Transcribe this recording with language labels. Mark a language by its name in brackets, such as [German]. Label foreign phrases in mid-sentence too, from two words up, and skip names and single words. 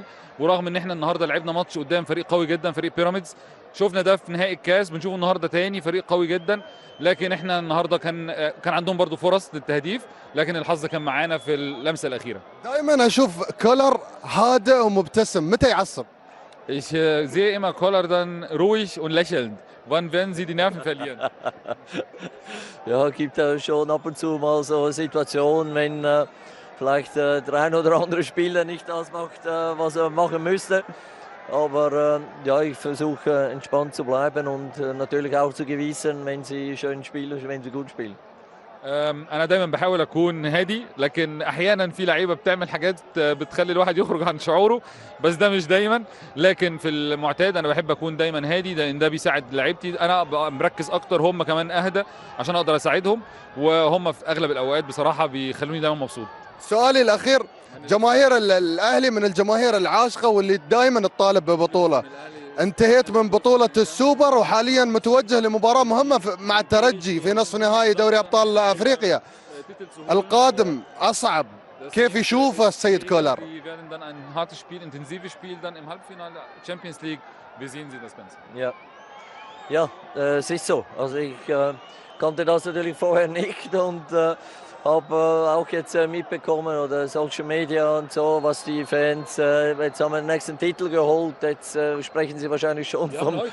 [Arabic] ورغم ان احنا النهارده لعبنا ماتش قدام فريق قوي جدا، فريق بيراميدز، شفنا ده في نهائي الكاس، بنشوفه النهارده تاني فريق قوي جدا، لكن احنا النهارده كان عندهم برضو فرص للتهديف، لكن الحظ كان معانا في اللمسه الاخيره. دائما اشوف كولر هادئ ومبتسم، متى يعصب؟ [German] Ich sehe immer Koller dann ruhig und lächelnd. Wann werden Sie die Nerven verlieren? Ja, gibt schon ab und zu mal so Situationen, wenn vielleicht der ein oder andere Spieler nicht das macht, was er machen müsste. Aber ich versuche entspannt zu bleiben und natürlich auch zu gewissen, wenn sie schön spielen, wenn sie gut spielen. [Arabic] انا دايما بحاول اكون هادي، لكن احيانا في لعيبه بتعمل حاجات بتخلي الواحد يخرج عن شعوره، بس ده مش دايما. لكن في المعتاد انا بحب اكون دايما هادي، لان ده بيساعد لعيبتي. انا ابقى مركز اكتر، هم كمان اهدى عشان اقدر اساعدهم، وهم في اغلب الاوقات بصراحه بيخلوني دايما مبسوط. سؤالي الاخير، جماهير الاهلي من الجماهير العاشقه واللي دائما تطالب ببطوله، انتهيت من بطولة السوبر وحاليا متوجه لمباراة مهمة مع الترجي في نصف نهائي دوري أبطال أفريقيا. القادم أصعب، كيف يشوفه السيد كولر؟ [German] Es ist so. Also ich kannte das natürlich vorher nicht und habe auch jetzt mitbekommen oder [English] Social Media [German] und so, was die Fans, jetzt haben wir den nächsten Titel geholt, jetzt sprechen sie wahrscheinlich schon vom...